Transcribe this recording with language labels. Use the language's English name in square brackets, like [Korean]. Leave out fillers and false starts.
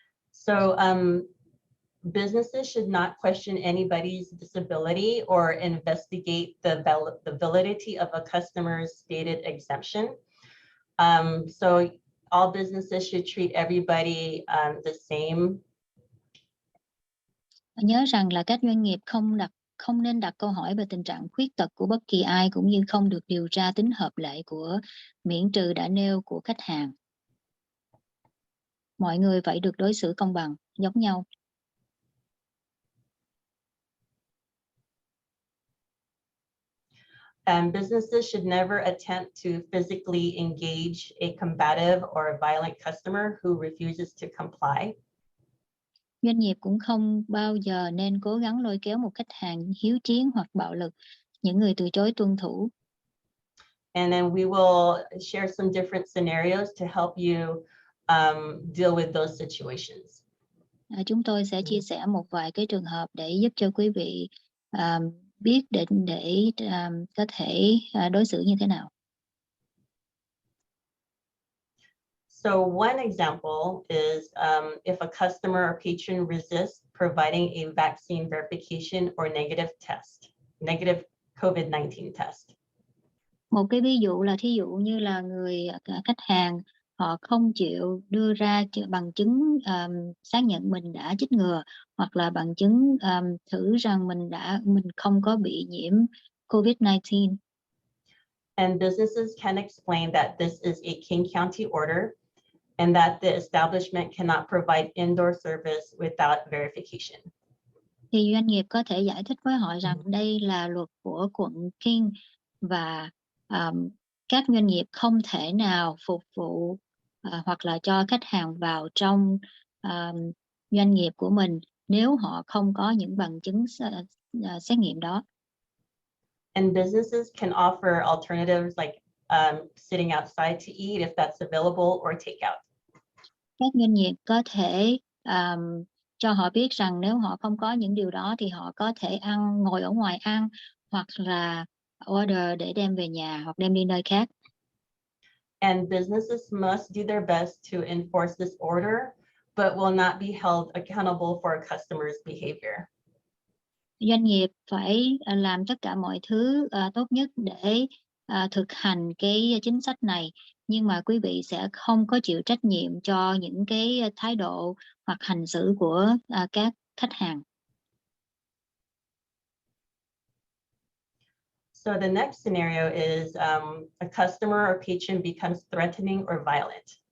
[English] So businesses should not question anybody's disability or investigate the validity of a customer's stated exemption. So all businesses should treat everybody the same. [Vietnamese] Nhớ rằng là các doanh nghiệp không nên đặt câu hỏi về tình trạng khuyết tật của bất kỳ ai, cũng như không được điều tra tính hợp lệ của miễn trừ đã nêu của khách hàng. Mọi người phải được đối xử công bằng, giống nhau. [English] Businesses should never attempt to physically engage a combative or a violent customer who refuses to comply. [Vietnamese] Doanh nghiệp cũng không bao giờ nên cố gắng lôi kéo một khách hàng hiếu chiến hoặc bạo lực, những người từ chối tuân thủ. [English] And then we will share some different scenarios to help you deal with those situations. [Vietnamese] Chúng tôi sẽ chia sẻ một vài cái trường hợp để giúp cho quý vị biết để có thể đối xử như thế nào. [English] So one example is if a customer or patron resists providing a vaccine verification or negative COVID-19 test. [Vietnamese] Một cái ví dụ là thí dụ như là khách hàng họ không chịu đưa ra bằng chứng xác nhận mình đã chích ngừa, hoặc là bằng chứng thử rằng mình không có bị nhiễm COVID-19. [English] And businesses can explain that this is a King County order and that the establishment cannot provide indoor service without verification. [Vietnamese] Thì doanh nghiệp có thể giải thích với họ rằng đây là luật của quận King và các doanh nghiệp không thể nào phục vụ hoặc là cho khách hàng vào trong doanh nghiệp của mình nếu họ không có những bằng chứng xét nghiệm đó. [English] And businesses can offer alternatives like sitting outside to eat if that's available, or takeout. [Vietnamese] Các doanh nghiệp có thể cho họ biết rằng nếu họ không có những điều đó thì họ có thể ngồi ở ngoài ăn, hoặc là order để đem về nhà hoặc đem đi nơi khác. [English] And businesses must do their best to enforce this order, but will not be held accountable for a customer's behavior. [Vietnamese] Doanh nghiệp phải làm tất cả mọi thứ tốt nhất để thực hành cái chính sách này, nhưng mà quý vị sẽ không có chịu trách nhiệm cho những cái thái độ hoặc hành xử của các khách hàng. [English] So the next scenario is a customer or patron becomes threatening or violent.